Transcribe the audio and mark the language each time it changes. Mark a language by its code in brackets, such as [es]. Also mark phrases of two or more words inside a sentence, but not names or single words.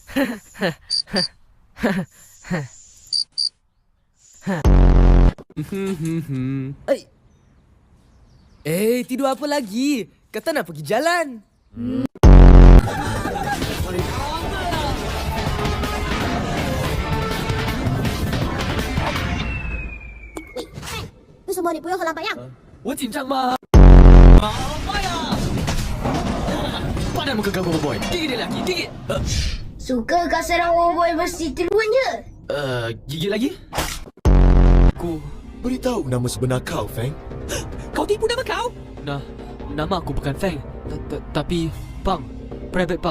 [ms] Tidur apa lagi? Kata nak pergi jalan. Tu semua ni puyuh ke lambat yang? [zh] 我紧张吗？妈呀 [ms] ！Padan muka kau, boy. Gigit dia lagi, gigit. Suka kau serang boy mesti teruan je. Gigit lagi? Beritahu nama sebenar kau, Feng. Kau tipu nama kau? Nama aku bukan Feng. Tapi Pang. Private Pang.